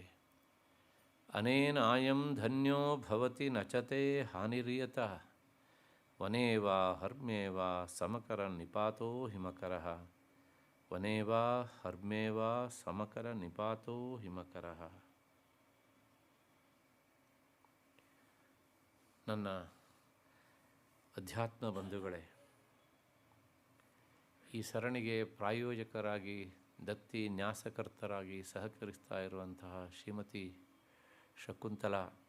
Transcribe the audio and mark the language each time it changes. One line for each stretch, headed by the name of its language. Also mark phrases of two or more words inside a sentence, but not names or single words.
Sanskrit: ಅನೇನಾಯಂ ಧನ್ಯೋ ಭವತಿ ನಚತೆ ಹಾನಿರ್ಯತಃ ವನೇ ವಾ ಹರ್ಮ್ಯೇ ವಾ ಸಮಕರ ನಿಪಾತೋ ಹಿಮಕರಃ ವನೇ ವಾ ಹರ್ಮ್ಯೇ ವಾ ಸಮಕರ ನಿಪಾತೋ ಹಿಮಕರಃ.
Kannada: ನನ್ನ ಅಧ್ಯಾತ್ಮ ಬಂಧುಗಳೇ, ಈ ಸರಣಿಗೆ ಪ್ರಾಯೋಜಕರಾಗಿ ದತ್ತಿ ನ್ಯಾಸಕರ್ತರಾಗಿ ಸಹಕರಿಸ್ತಾ ಇರುವಂತಹ ಶ್ರೀಮತಿ ಶಕುಂತಲಾ,